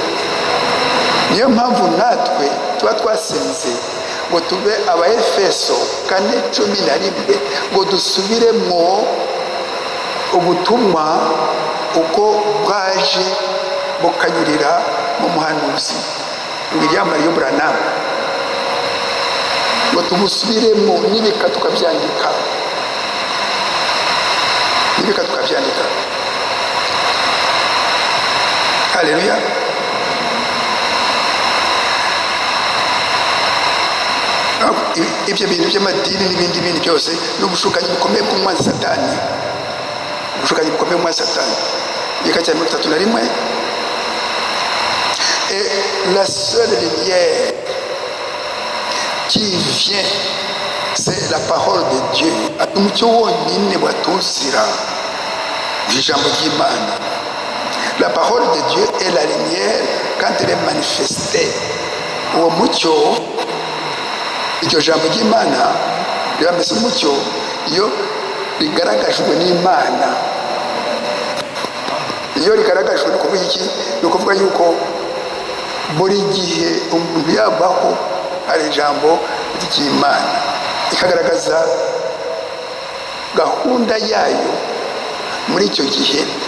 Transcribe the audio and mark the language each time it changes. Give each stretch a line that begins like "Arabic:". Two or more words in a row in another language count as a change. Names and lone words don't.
Kinyarwanda: Niyo mpamvu natwe tuba twasenze ngo tube Abaefeso 4:11 ngo dusubiremo ubutumwa uko bwaje bukanyurira mu muhanuzi William Marion Branham, ngo tubusubiremo n'ibika tukabyandika, Haleluya. Ibyo bintu by'amadini n'ibindi bintu byose n'ubushukanyi bukomeye bw'umwanzi Satani, Gika cya 31.
French: Et la seule lumière qui vient, c'est la parole de Dieu.
Kinyarwanda: Umucyo wonyine watuzira ijambo ry'Imana.
French: La parole de Dieu est la lumière quand elle est manifestée.
Kinyarwanda: Uwo mucyo, iryo jambo ry'Imana rirameze umucyo iyo rigaragajwe n'Imana. Iyo rigaragajwe ni kuvuga iki? Ni ukuvuga yuko buri gihe umuntu yabaho hari ijambo ry'Imana, ikagaragaza gahunda yayo muri icyo gihe.